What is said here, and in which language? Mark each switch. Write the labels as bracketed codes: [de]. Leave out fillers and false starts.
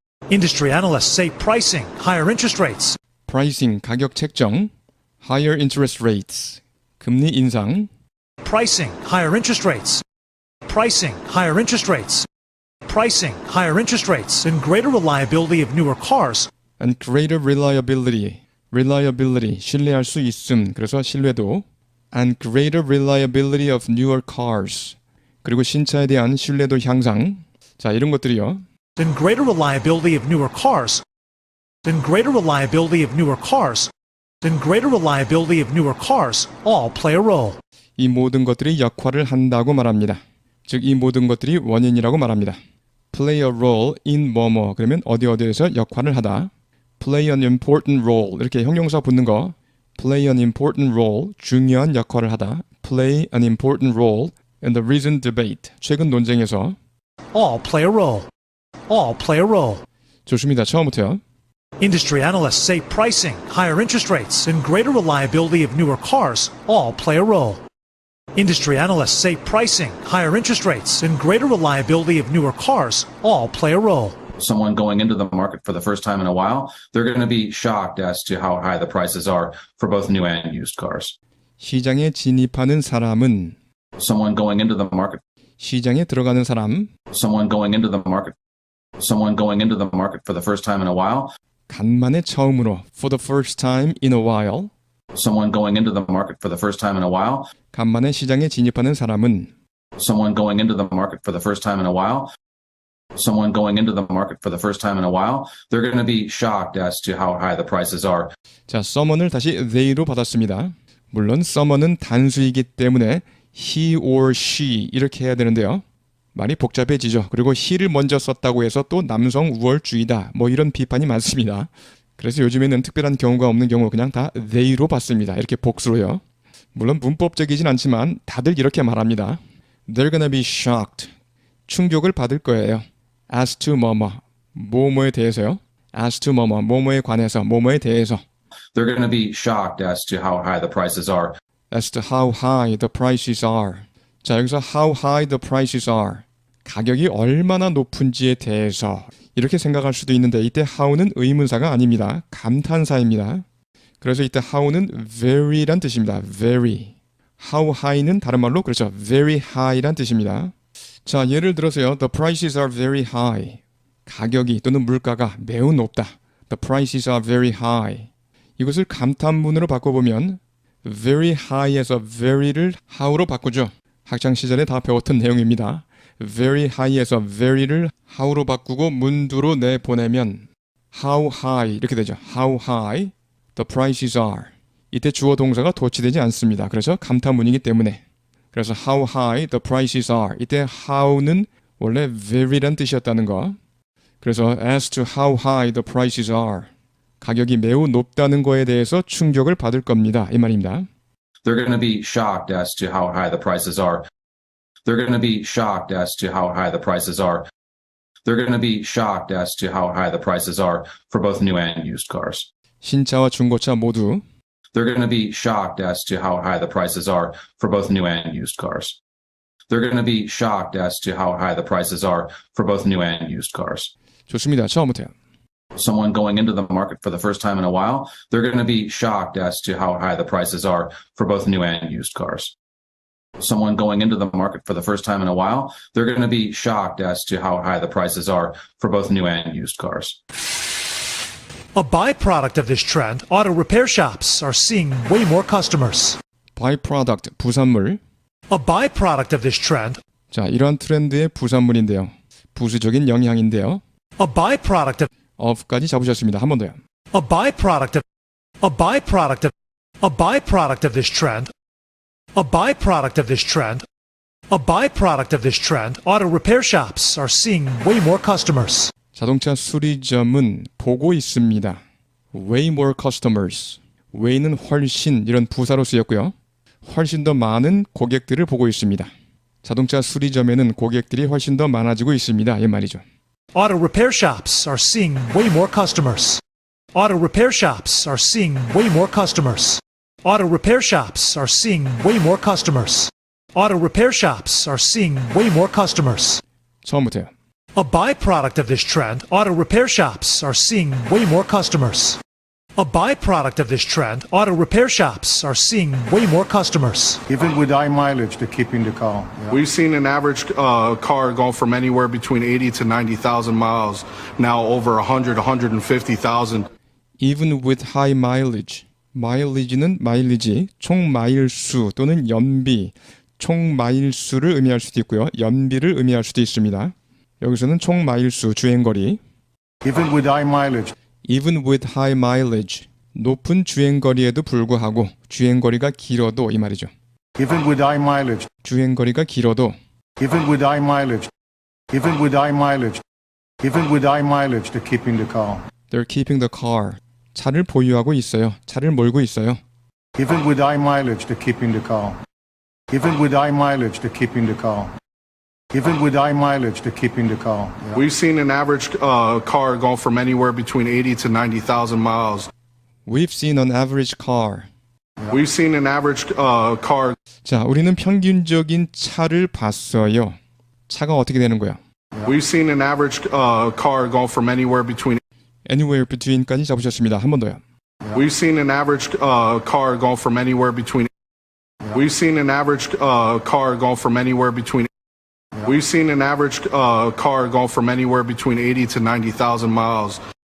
[en] Industry analysts say pricing, higher interest rates, Pricing, [ko] 가격 책정, [en] higher interest rates, [ko] 금리 인상, [en] pricing, higher interest rates, pricing, higher interest rates, pricing, higher interest rates, and greater reliability of newer cars and greater reliability, [ko] 신뢰할 수 있음, 그래서 신뢰도, [en] and greater reliability of newer cars, [ko] 그리고 신차에 대한 신뢰도 향상, 자 이런 것들이요. [en] and greater reliability of newer cars, and greater reliability of newer cars, and greater reliability of newer cars all play a role. [ko] 이 모든 것들이 역할을 한다고 말합니다. 즉 이 모든 것들이 원인이라고 말합니다. [en] Play a role in [ko] 뭐뭐 그러면 어디에서 역할을 하다. [en] Play an important role [ko] 이렇게 형용사 붙는 거 [en] play an important role, [ko] 중요한 역할을 하다. [en] play an important role in the recent debate. [ko] 최근 논쟁에서 [en] All play a role. All play a role. [ko] 좋습니다. 처음부터요. [en] Industry analysts say pricing, higher interest rates, and greater reliability of newer cars all play a role. Industry analysts say pricing, higher interest rates, and greater reliability of newer cars all play a role. Someone going into the market for the first time in a while, they're going to be shocked as to how high the prices are for both new and used cars. [ko] 시장에 진입하는 사람은 [en] Someone going into the market, [ko] 시장에 들어가는 사람 [en] someone going into the market, someone going into the market for the first time in a while, [ko] 간만에 처음으로 [en] for the first time in a while someone going into the market for the first time in a while, [ko] 간만에 시장에 진입하는 사람은 [en] someone going into the market for the first time in a while, someone going into the market for the first time in a while, they're going to be shocked as to how high the prices are. [ko] 자, someone을 다시 they로 받았습니다. 물론 someone은 단수이기 때문에 [en] he or she [ko] 이렇게 해야 되는데요. 말이 복잡해지죠. 그리고 he를 먼저 썼다고 해서 또 남성 우월주의다. 뭐 이런 비판이 많습니다. 그래서 요즘에는 특별한 경우가 없는 경우 그냥 다 they로 받습니다. 이렇게 복수로요. 물론 문법적이진 않지만 다들 이렇게 말합니다. [en] They're gonna be shocked. [ko] 충격을 받을 거예요. [en] As to [ko] 뭐뭐에 대해서요. As to 뭐뭐에 관해서 뭐뭐에 대해서. [en] They're going to be shocked as to how high the prices are. As to how high the prices are. [ko] 자, 여기서 [en] how high the prices are. [ko] 가격이 얼마나 높은지에 대해서 이렇게 생각할 수도 있는데 이때 how는 의문사가 아닙니다. 감탄사입니다. 그래서 이때 how는 very란 뜻입니다. [en] very. [ko] how high는 다른 말로 그렇죠. very high란 뜻입니다. 자, 예를 들어서요. [en] The prices are very high. [ko] 가격이 또는 물가가 매우 높다. [en] The prices are very high. [ko] 이것을 감탄문으로 바꿔보면 very high에서 very를 how로 바꾸죠. 학창시절에 다 배웠던 내용입니다. very high에서 very를 how로 바꾸고 문두로 내보내면 how high 이렇게 되죠. [en] How high the prices are. [ko] 이때 주어 동사가 도치되지 않습니다. 그래서 감탄문이기 때문에. [en] 그래서 how high the prices are. [ko] 이때 how는 원래 very란 뜻이었다는 거. [en] 그래서 as to how high the prices are. [ko] 가격이 매우 높다는 거에 대해서 충격을 받을 겁니다. 이 말입니다. [en] They're going to be shocked as to how high the prices are. They're going to be shocked as to how high the prices are. They're going to be shocked as to how high the prices are for both new and used cars. [ko] 신차와 중고차 모두 [en] They're going to be shocked as to how high the prices are for both new and used cars. They're going to be shocked as to how high the prices are for both new and used cars. [ko] 좋습니다. 처음부터요. [en] Someone going into the market for the first time in a while, they're going to be shocked as to how high the prices are for both new and used cars. Someone going into the market for the first time in a while, they're going to be shocked as to how high the prices are for both new and used cars. A byproduct of this trend, auto repair shops are seeing way more customers. [ko] byproduct, 부산물. [en] A byproduct of this trend, [ko] 자, 이러한 트렌드의 부산물인데요. 부수적인 영향인데요. [en] a byproduct [ko] of까지 잡으셨습니다. 한 번 더요. [en] a byproduct of this trend, a byproduct of this trend, a byproduct of this trend, auto repair shops are seeing way more customers. [ko] 자동차 수리점은 보고 있습니다. [en] way more customers. [ko] way는 훨씬 이런 부사로 쓰였고요. 훨씬 더 많은 고객들을 보고 있습니다. 자동차 수리점에는 고객들이 훨씬 더 많아지고 있습니다. 이 말이죠. [en] Auto repair shops are seeing way more customers. Auto repair shops are seeing way more customers. Auto repair shops are seeing way more customers. Auto repair shops are seeing way more customers. [ko] 처음부터요. [en] A byproduct of this trend, auto repair shops are seeing way more customers. A byproduct of this trend, auto repair shops are seeing way more customers. Even with high mileage, they're keeping the car. Yeah. We've seen an average car go from anywhere between 80 to 90,000 miles, now over 100, 150,000. even with high mileage. [ko] mileage는 마일리지, 총 마일수 또는 연비, 총 마일수를 의미할 수도 있고요. 연비를 의미할 수도 있습니다. 여기서는 총 마일수, 주행거리. [en] Even with high mileage, even with high mileage. [ko] 높은 주행거리에도 불구하고 주행거리가 길어도 이 말이죠. [en] even with high mileage, [ko] 주행거리가 길어도 [en] even with high mileage, even with high mileage, even with high mileage, they're keeping the car. they're keeping the car. [ko] 차를 보유하고 있어요. 차를 몰고 있어요. [en] Even with high mileage to keep in the car. Even with high mileage to keep in the car. Even with high mileage to keep in the car. We've seen an average car go from anywhere between 80 to 90,000 miles. We've seen an average car. We've seen an average car. [ko] 자, 우리는 평균적인 차를 봤어요. 차가 어떻게 되는 거야? [en] We've seen an average car go from anywhere between. [ko] Anywhere between까지 잡으셨습니다. 한 번 더요. [en] We've seen an average car go from anywhere between. We've seen an average car go from anywhere between. We've seen an average car go from anywhere between 80 to 90,000 miles.